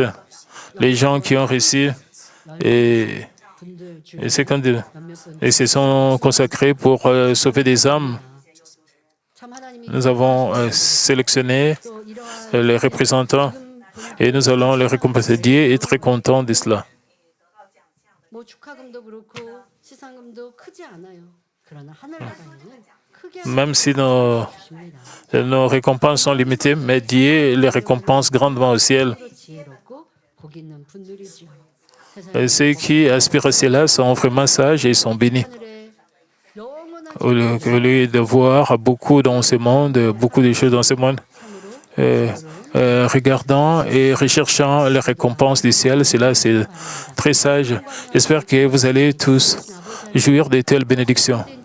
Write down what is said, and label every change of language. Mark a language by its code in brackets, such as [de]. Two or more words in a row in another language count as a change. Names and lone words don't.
[fr] Les gens qui ont reçu et se sont consacrés pour sauver des âmes. Nous avons sélectionné les représentants et nous allons les récompenser. Dieu est très content de cela. [ko] 뭐 축하금도 그렇고 시상금도 크지 않아요. 그러나 하늘나라에는 크게 [fr] Même si nos récompenses sont limitées, mais Dieu les récompense grandement au ciel. [ko] 지혜롭고 복 있는 분들이지요. [fr] Et ceux qui aspirent à cela sont vraiment sages et sont bénis. [ko] 하늘에 영원한 [fr] Au lieu de voir beaucoup dans ce monde, beaucoup de choses dans ce monde, regardant et recherchant les récompenses du ciel, cela c'est très sage. J'espère que vous allez tous jouir de telles bénédictions.